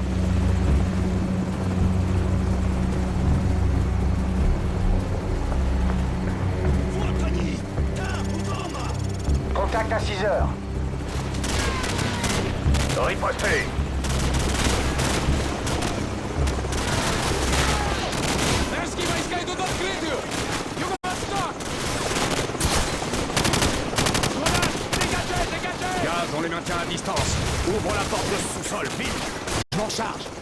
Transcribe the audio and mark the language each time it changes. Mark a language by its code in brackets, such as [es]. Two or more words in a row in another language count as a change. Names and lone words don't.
[fr] Contact à 6h. Riposté. [ru] Немецкие войска идут в открытую! Юго-восток! [fr] Gaz, on les maintient à distance. Ouvre la porte de sous-sol, vite! Je m'en charge.